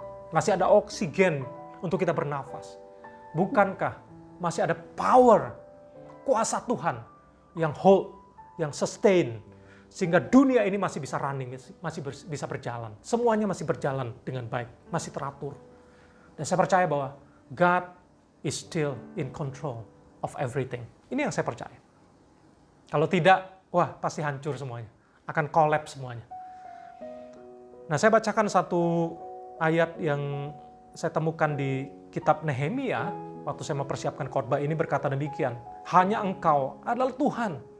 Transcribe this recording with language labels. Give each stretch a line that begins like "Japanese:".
Indonesian: Masih ada oksigen untuk kita bernafas. Bukankah masih ada power, kuasa Tuhan yang hold, yang sustain, sehingga dunia ini masih bisa running, masih bisa berjalan. Semuanya masih berjalan dengan baik, masih teratur. Dan saya percaya bahwa
English: God is still in control of everything.
Indonesian: Ini yang saya percaya. Kalau tidak, wah pasti hancur semuanya. Akan collapse semuanya. Nah, saya bacakan satu ayat yang saya temukan di kitab Nehemia waktu saya mempersiapkan khotbah ini berkata demikian, hanya Engkau adalah Tuhan.